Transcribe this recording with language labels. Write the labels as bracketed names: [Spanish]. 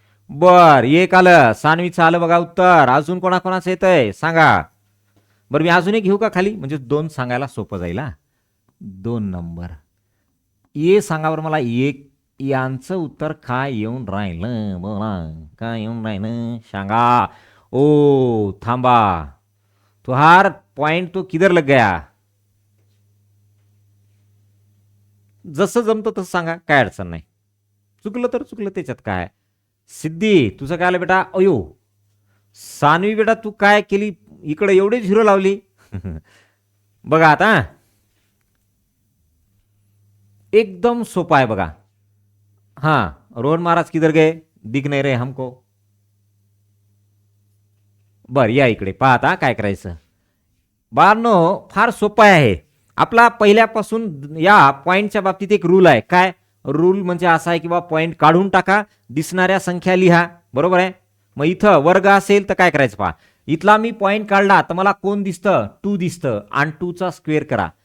[Marathi] बर एक आलं, सानवीचं आलं बघा उत्तर. अजून कोणाकोणाचं येतंय सांगा बरं. मी अजून एक घेऊ का खाली, म्हणजे 2 सांगायला सोपं जाईल. 2 नंबर ये सांगा बरं मला, एक यांचं उत्तर काय येऊन राहिलं? बोला काय येऊन राहिलं सांगा. ओ थांबा, [Hindi] तुहार पॉइंट तो किधर लग गया? [Marathi] जसं जमतं तसं सांगा, काय अडचण नाही. चुकलं तर चुकलं, त्याच्यात काय. सिद्धी तुझं काय आलं बेटा? अयो सानवी बेटा तू काय केली, इकडे एवढे झिरो लावली. बघा आता एकदम सोपा आहे बघा. [Hindi] हाँ रोहन महाराज किधर गए, दिख नहीं रहे हमको. [Marathi] बर या इकडे पाहता काय करायचं बाळांनो, फार सोपं आहे. आपला पहिल्यापासून या पॉइंटच्या बाबतीत एक रूल आहे. काय रूल म्हणजे असा आहे की बा पॉइंट काढून टाका, दिसणाऱ्या संख्या लिहा. बरोबर आहे. मग इथं वर्ग असेल तर काय करायचं पहा, इथला मी पॉइंट काढला तर मला कोण दिसतं? 2 दिसतं, आणि 2 चा स्क्वेअर करा.